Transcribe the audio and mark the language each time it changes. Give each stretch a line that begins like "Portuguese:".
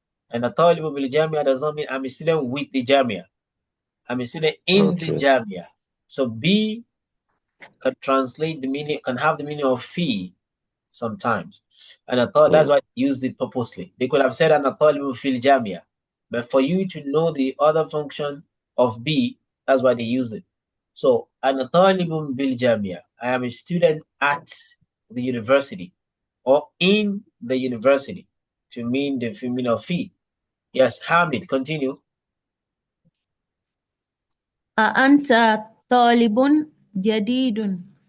English: And a
Arabic: طالب بالجامعة
English: does not mean I'm a student with the jamia. I'm a student in the jamia. So B can translate the meaning, can have the meaning of fee sometimes. And I thought that's why I used it purposely. They could have said an
Arabic: طالب في الجامعة.
English: But for you to know the other function of B, that's why they use it.
Arabic: So, أنا طالب بالجامعة.
English: I am a student at the university or in the university to mean the feminine of fee. Yes, Hamid, continue.
Arabic: أأنت طالب جديد.